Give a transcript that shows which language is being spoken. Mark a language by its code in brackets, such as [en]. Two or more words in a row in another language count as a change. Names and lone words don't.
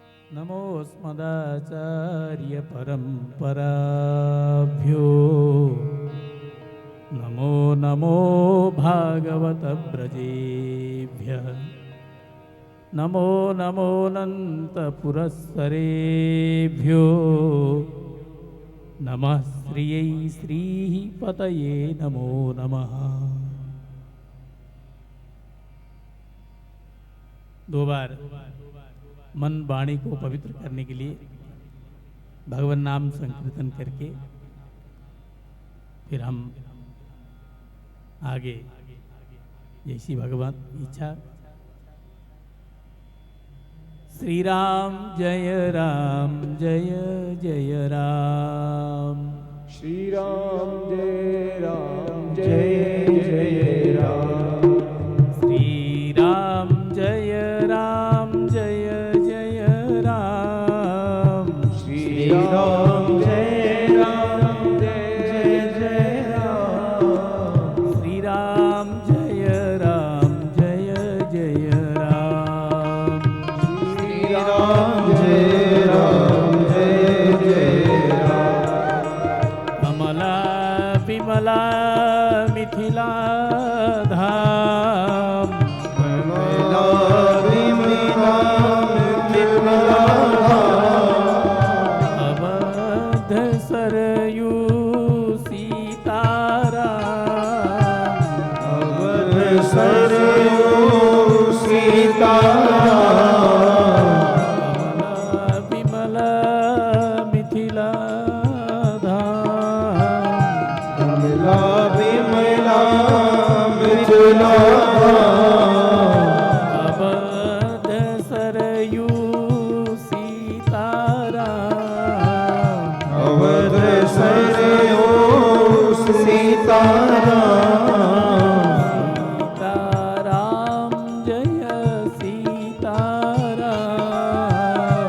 [sa] नमोऽस्मदाचार्यपरम्पराभ्यो नमो नमो भागवतव्रजेभ्यः नमो नमोऽनन्तपुरःसरेभ्यो नमः श्रियै श्रीः पतये नमो नमः। [hi] दो बार मन वाणी को पवित्र करने के लिए भगवान नाम संकीर्तन करके फिर हम आगे जैसी भगवान की इच्छा। श्री राम जय जय राम, श्री राम जय राम, श्री राम जय राम जय राम, श्री राम जय राम, श्री राम जय राम जय राम, श्री राम जय राम, कमला विमला मिथिला धाम, कमला विमला मिथिला धाम, अवध सरयू सीताराम, अवध सरयू सीताराम, विमला मिथिला धाम, कमला विमला मिथिला अवध सरयू सीताराम, अवध सरयू सीताराम, सीताराम जय सीताराम,